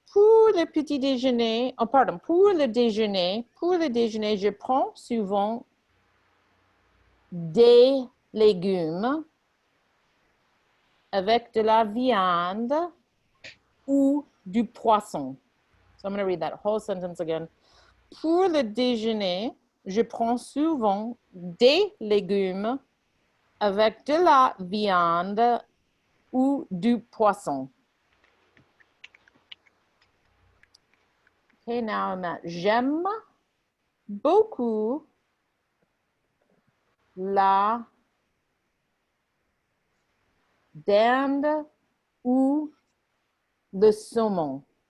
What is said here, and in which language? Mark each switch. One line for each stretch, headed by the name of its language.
French: Pour le petit déjeuner, oh pardon, pour le déjeuner, je prends souvent des légumes avec de la viande ou du poisson.
English: So I'm going to read that whole sentence again.
French: Pour le déjeuner, je prends souvent des légumes avec de la viande ou du poisson.
English: Okay, now I'm at
French: j'aime beaucoup la dinde ou le saumon.